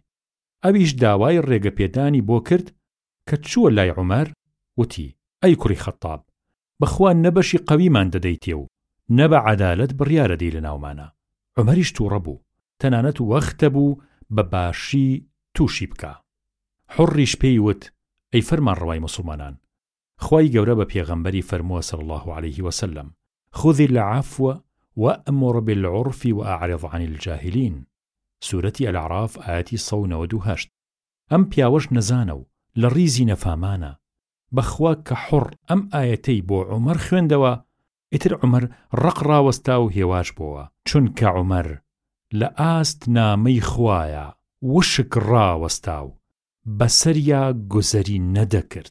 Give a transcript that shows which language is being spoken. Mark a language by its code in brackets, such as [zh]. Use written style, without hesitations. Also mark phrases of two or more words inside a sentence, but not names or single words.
[ckb] ئەویش داوای ڕێگەپێدانی بۆ کرد کە چووە لای عومەر وتی ئەی کوڕی خەتاب بەخوا نەبەشی قەویمان دەدەیتێ و نە بە عەدالەت بڕیارە دەی لە ناومانە. عومەریش تووڕە بوو تەنانەت وەختە بوو بە باشی تووشی بکە. حوڕیش پێی وت ئەی فەرمانڕەوای موسڵمانان خوای گەورە بە پێغەمبەری فەرمووە [ar] صلی الله عليه وسلم خذ العفو وأمر بالعرف وأعرض عن الجاهلين. سورة الأعراف آية 198. [ckb] ئەم پیاوەش نەزانە و لە ڕیزی نەفامانە. بەخوا کە حوڕ ئەم ئایەتەی بۆ عومەر خوێندەوە، ئیتر عومەر ڕق ڕاوەستا و هێواش بووە، چونکە عومەر لە ئاست نامەی خوایە وشک ڕاوەستا و بەسەریا گوزەری نەدەکرد.